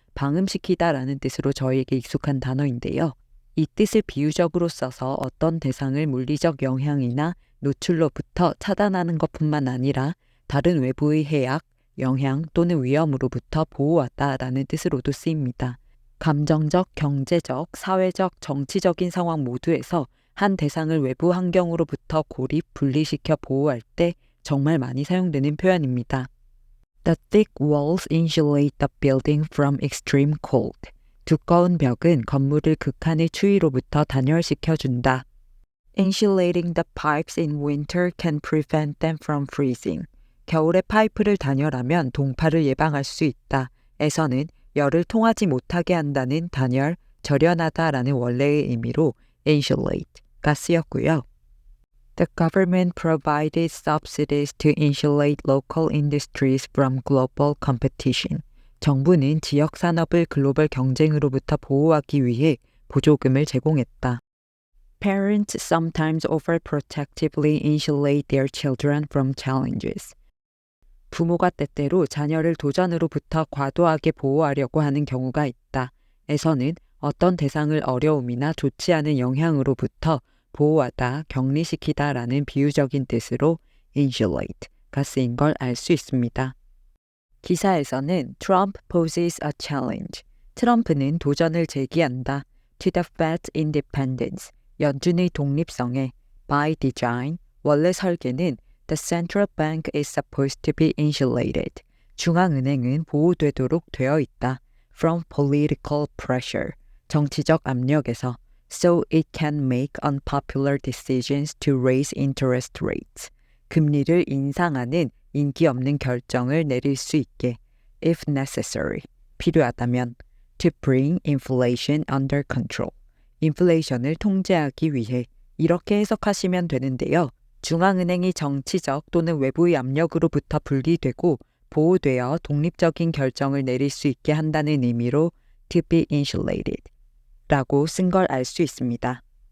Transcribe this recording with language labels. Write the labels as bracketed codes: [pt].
[ko] 방음시키다라는 뜻으로 저희에게 익숙한 단어인데요. 이 뜻을 비유적으로 써서 어떤 대상을 물리적 영향이나 노출로부터 차단하는 것뿐만 아니라 다른 외부의 해악, 영향 또는 위험으로부터 보호하다라는 뜻으로도 쓰입니다. 감정적, 경제적, 사회적, 정치적인 상황 모두에서 한 대상을 외부 환경으로부터 고립, 분리시켜 보호할 때 정말 많이 사용되는 표현입니다. [en] The thick walls insulate the building from extreme cold. [ko] 두꺼운 벽은 건물을 극한의 추위로부터 단열시켜준다. [en] Insulating the pipes in winter can prevent them from freezing. [ko] 겨울에 파이프를 단열하면 동파를 예방할 수 있다. 에서는 열을 통하지 못하게 한다는 단열, 절연하다라는 원래의 의미로 insulate가 쓰였고요. [en] The government provided subsidies to insulate local industries from global competition. [ko] 정부는 지역 산업을 글로벌 경쟁으로부터 보호하기 위해 보조금을 제공했다. [en] Parents sometimes overprotectively insulate their children from challenges. [ko] 부모가 때때로 자녀를 도전으로부터 과도하게 보호하려고 하는 경우가 있다. 에서는 어떤 대상을 어려움이나 좋지 않은 영향으로부터 보호하다, 격리시키다라는 비유적인 뜻으로 insulate가 쓰인 걸 알 수 있습니다. 기사에서는 [en] Trump poses a challenge. [ko] 트럼프는 도전을 제기한다. [en] To the Fed's independence. [ko] 연준의 독립성에 [en] by design. [ko] 원래 설계는 [en] The central bank is supposed to be insulated. [ko] 중앙은행은 보호되도록 되어 있다. [en] From political pressure. [ko] 정치적 압력에서. [en] So it can make unpopular decisions to raise interest rates. [ko] 금리를 인상하는 인기 없는 결정을 내릴 수 있게. [en] If necessary. [ko] 필요하다면. [en] To bring inflation under control. [ko] 인플레이션을 통제하기 위해. 이렇게 해석하시면 되는데요. 중앙은행이 정치적 또는 외부의 압력으로부터 분리되고 보호되어 독립적인 결정을 내릴 수 있게 한다는 의미로 [en] to be insulated [ko] 라고 쓴 걸 알 수 있습니다.